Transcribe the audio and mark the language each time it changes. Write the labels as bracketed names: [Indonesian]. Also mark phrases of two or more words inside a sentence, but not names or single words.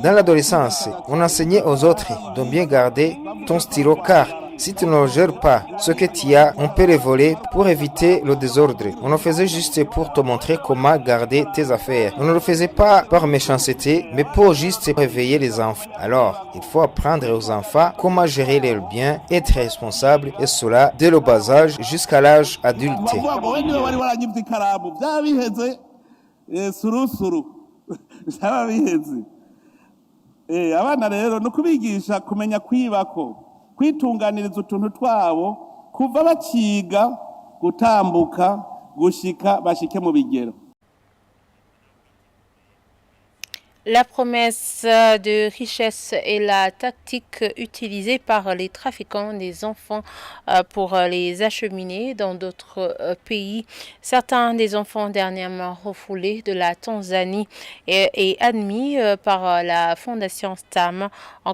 [French] Dans l'adolescence, on enseignait aux autres de bien garder ton stylo car si tu ne gères pas ce que tu as, on peut les voler pour éviter le désordre. On le faisait juste pour te montrer comment garder tes affaires. On ne le faisait pas par méchanceté, mais pour juste réveiller les enfants. Alors, il faut apprendre aux enfants comment gérer leurs biens, être responsable, et cela dès le bas âge jusqu'à l'âge adulte. [Rundi] Abana rero no kubigisha kumenya kwibako kwitunganiriza utuntu twabo kuva baciga gutambuka gushika bashike mu bigero. [French] La promesse de richesse est la tactique utilisée par les trafiquants des enfants pour les acheminer dans d'autres pays. Certains des enfants dernièrement refoulés de la Tanzanie et admis par la Fondation STAM en